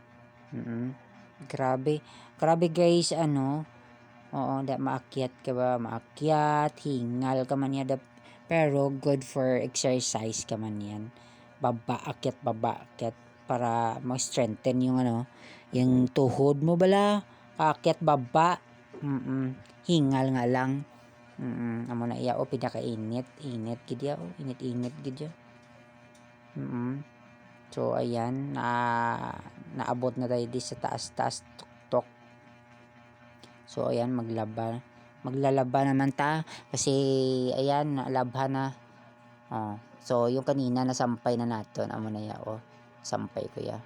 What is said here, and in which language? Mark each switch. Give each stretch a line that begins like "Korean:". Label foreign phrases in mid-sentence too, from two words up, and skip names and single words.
Hiligaynon: Grabe guys, oo, maakyat ka ba, maakyat, hingal ka man yan, pero
English: good for exercise
Hiligaynon: ka man yan.
Filipino: Baba akyat para ma-strengthen yung yung tuhod mo bala, kaakyat baba.
Hiligaynon: Hingal nga lang. Amo na iya pinakainit gid ya, init gid ya.
Filipino: So ayan, naabot na tayo di sa taas tuktok. So ayan, maglalaba naman ta kasi ayan, nalabha na.
Hiligaynon: So yung kanina nasampay na naton, amo na ya sampay ko ya.